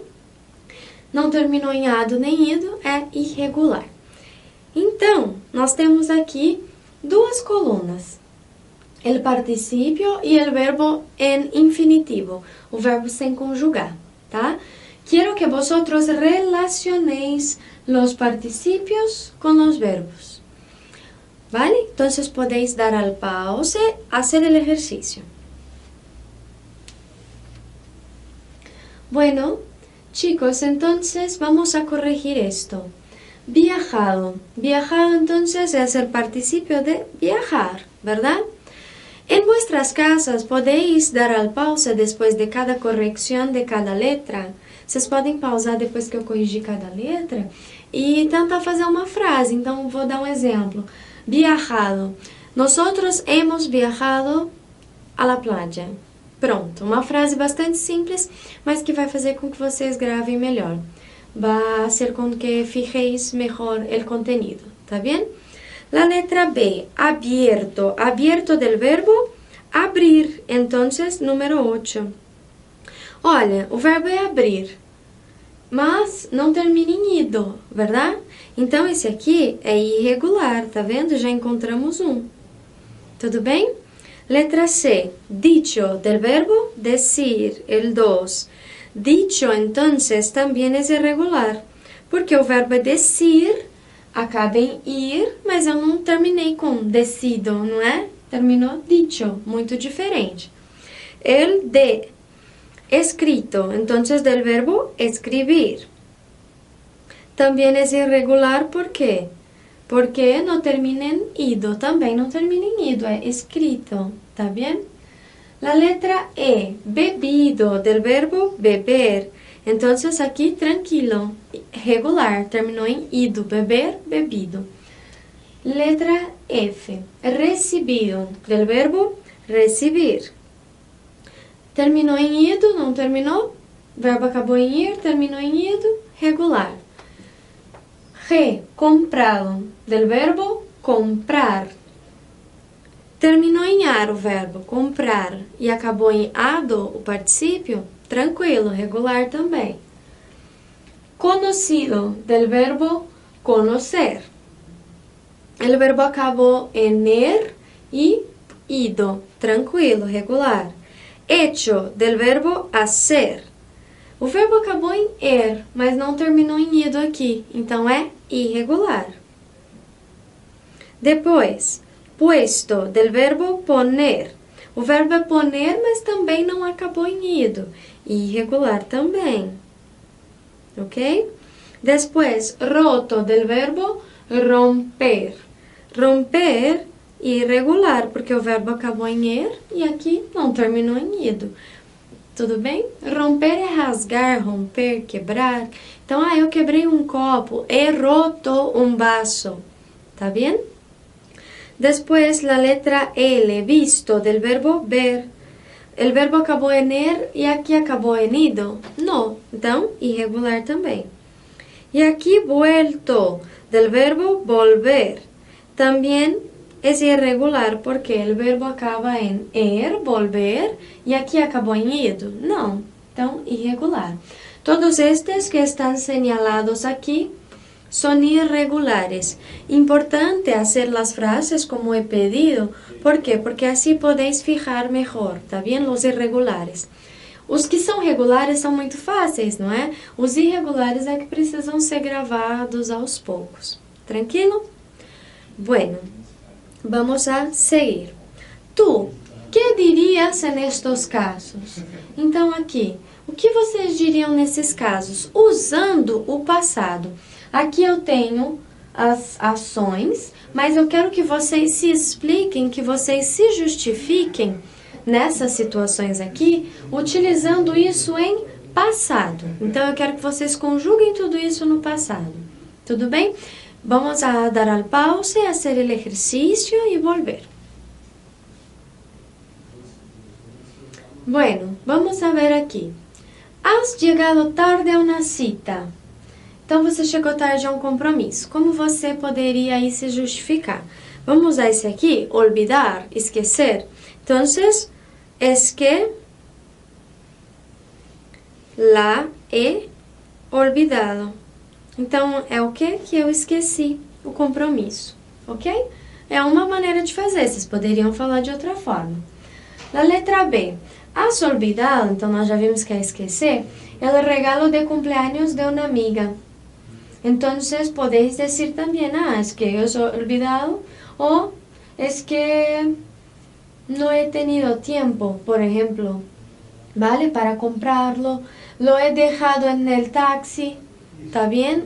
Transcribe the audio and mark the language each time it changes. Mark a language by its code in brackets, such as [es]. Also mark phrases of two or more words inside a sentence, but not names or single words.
[pt] Não terminou em ado nem ido, é irregular. Então, nós temos aqui duas colunas. O particípio e o verbo em infinitivo, o verbo sem conjugar, tá? [es] Quero que vosotros relacionéis los participios con los verbos. ¿Vale? Entonces podéis dar al pause, hacer el ejercicio. Bueno, chicos, entonces vamos a corregir esto. Viajado. Viajado entonces es el participio de viajar, ¿verdad? En vuestras casas podéis dar al pause después de cada corrección de cada letra. [pt] Vocês podem pausar depois que eu corrigir cada letra e tentar fazer uma frase. Então, vou dar um exemplo. [es] Viajado. Nosotros hemos viajado a la playa. [pt] Pronto, uma frase bastante simples, mas que vai fazer com que vocês gravem melhor. Vai ser com que [es] fijéis mejor el contenido, ¿tá bien? La letra B, abierto. Abierto del verbo abrir. Entonces, número 8. [pt] Olha, o verbo é abrir, mas não termina em ido, verdade? Então, esse aqui é irregular, tá vendo? Já encontramos um. Tudo bem? [es] Letra C, dicho, del verbo decir, el 2. Dicho, entonces, también es irregular, [pt] porque o verbo é decir, acaba em ir, mas eu não terminei com decido, não é? Terminou dicho, muito diferente. [es] El de escrito, entonces del verbo escribir. También es irregular, ¿por qué? Porque no termina en ido, [pt] também não termina em ido, é escrito, ¿tá bien? [es] La letra E, bebido, del verbo beber. Entonces aquí tranquilo, [pt] regular, terminou em ido, beber, bebido. [es] Letra F, recibido, del verbo recibir. [pt] Terminou em ido, não terminou? Verbo acabou em ir, terminou em ido, regular. [es] G, comprado, del verbo comprar. [pt] Terminou em ar o verbo comprar e acabou em ado o particípio, tranquilo, regular também. [es] Conocido, del verbo conocer. [pt] O verbo acabou em er e ido, tranquilo, regular. [es] Hecho, del verbo hacer. [pt] O verbo acabou em er, mas não terminou em ido aqui, então é irregular. Depois, [es] puesto, del verbo poner. [pt] O verbo é poner, mas também não acabou em ido, irregular também. Ok? [es] Depois, roto, del verbo romper. [pt] Romper, irregular, porque o verbo acabou em er e aqui não terminou em ido. Tudo bem? Romper é rasgar, romper, quebrar. Então, eu quebrei um copo. [es] He roto un vaso. ¿Tá bien? Después, la letra L, visto, del verbo ver. El verbo [pt] acabou em er e aqui acabou em ido? Não. Então, irregular também. E aqui, [es] vuelto, del verbo volver. [pt] Também é irregular, porque o verbo acaba em er, volver, e aqui acabou em ido? Não. Então, irregular. Todos estes que estão señalados aqui são irregulares. [es] Importante hacer las frases como he pedido. ¿Por qué? Porque así podéis fijar mejor, ¿tá bien? Los irregulares. [pt] Os que são regulares são muito fáceis, não é? Os irregulares é que precisam ser gravados aos poucos. [es] Tranquilo? Bueno, vamos a seguir. [pt] Tu, que dirias nestes casos? Então, aqui, o que vocês diriam nesses casos? Usando o passado. Aqui eu tenho as ações, mas eu quero que vocês se expliquem, que vocês se justifiquem nessas situações aqui, utilizando isso em passado. Então, eu quero que vocês conjuguem tudo isso no passado. Tudo bem? [es] Vamos a dar al pause, hacer el ejercicio y volver. Bueno, vamos a ver aqui. Has llegado tarde a una cita. [pt] Então, você chegou tarde a um compromisso. Como você poderia aí se justificar? Vamos usar esse aqui, olvidar, esquecer. Então, [es] es que la he olvidado. [pt] Então, é o que? Que eu esqueci. o compromisso, ok? É uma maneira de fazer, vocês poderiam falar de outra forma. Na letra B, [es] has olvidado, [pt] então nós já vimos que é esquecer, [es] el regalo de cumpleaños de una amiga. Entonces podéis decir también, es que yo he olvidado, o es que no he tenido tiempo, por ejemplo, ¿vale? Para comprarlo, lo he dejado en el taxi, ¿está bien?